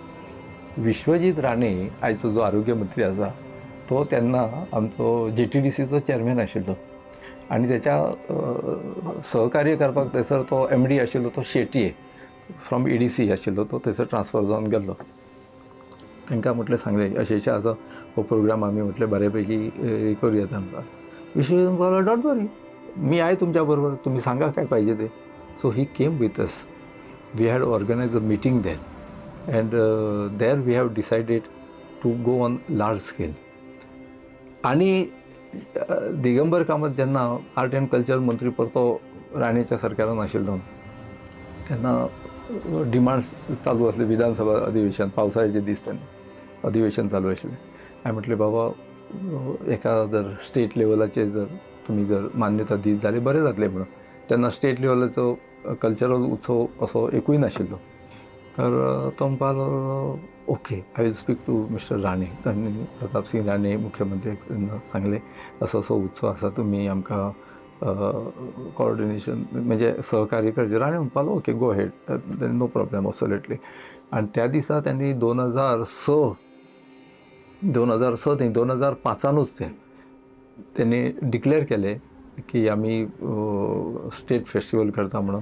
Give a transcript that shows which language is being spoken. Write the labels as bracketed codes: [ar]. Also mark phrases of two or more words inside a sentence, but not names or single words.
[kok] विश्वजीत राणे आयचो जो आरोग्य मंत्री आसा तो तेन्ना आमचो JTDCचो चॅरमॅन आशिल्लो आनी तेच्या सहकार्य करपाक थंयसर तो MD आशिल्लो तो शेटये फ्रॉम EDC आशिल्लो, तो थंयसर ट्रान्सफर जावन गेल्लो. तांकां म्हटलें सांगलें अशें आसा हो प्रोग्राम, आमी म्हटलें बऱ्यापैकी करूं येता म्हणपाक. [mr] विश्वजीत म्हणपाक [en] don't worry, [mr] मी आहे तुमच्या बरोबर, तुम्ही सांगा काय पाहिजे ते. [en] so he came with us. we had organised a meeting there and there we have decided to go on large scale. [kok] आणि दिगंबर कामत जेन्ना [en] art and culture [kok] मंत्री परतो राणेच्या सरकारान आशिल्लो तेन्ना डिमांड्स चालू आसले, विधानसभा अधिवेशन, पावसाळ्याचे दीस तेन्ना अधिवेशन चालू आशिल्लें. हांवें म्हटलें बाबा एका जर स्टेट लेवलाचेर जर तुमी जर मान्यता दीत जाल्यार बरें जातलें म्हणून. तेन्ना स्टेट लेवलाचो कल्चरल उत्सव असो एकूय नाशिल्लो. तर तो म्हणपाक लागलो [en] okay I will speak to Mister Rane. [kok] तांणी प्रताप सिंग राणे मुख्यमंत्री सांगलें असो असो उत्सव आसा, तुमी आमकां कोऑर्डिनेशन म्हणजे सहकार्य करचें. राणे म्हणपाक लागलो [en] okay go ahead, no problem absolutely. [kok] आनी त्या दिसा त्यांनी 2006 न्ही 2005 त्यांनी डिक्लेअर केले की आम्ही [en] state festival [kok] करता म्हणून.